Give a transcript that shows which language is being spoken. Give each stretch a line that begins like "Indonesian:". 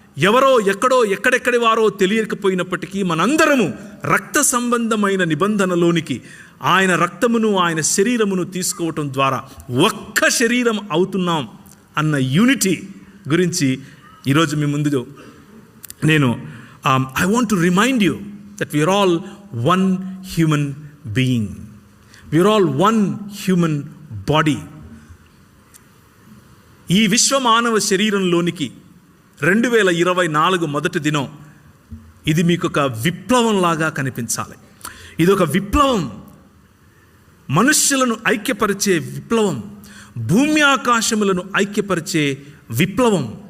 Telugu: ఎవరో ఎక్కడో ఎక్కడెక్కడి వారో తెలియకపోయినప్పటికీ మనందరము రక్త సంబంధమైన నిబంధనలోనికి ఆయన రక్తమును ఆయన శరీరమును తీసుకోవటం ద్వారా ఒక్క శరీరం అవుతున్నాం అన్న యూనిటీ గురించి ఈరోజు మీ ముందు నేను
English: I want to remind you that we are all one human being. We are all one human body.
Telugu: ఈ విశ్వ మానవ శరీరంలోనికి 2024 మొదటి దినం ఇది మీకు ఒక విప్లవంలాగా కనిపించాలి. ఇది ఒక విప్లవం, మనుష్యులను ఐక్యపరిచే విప్లవం, భూమి ఆకాశములను ఐక్యపరిచే విప్లవం.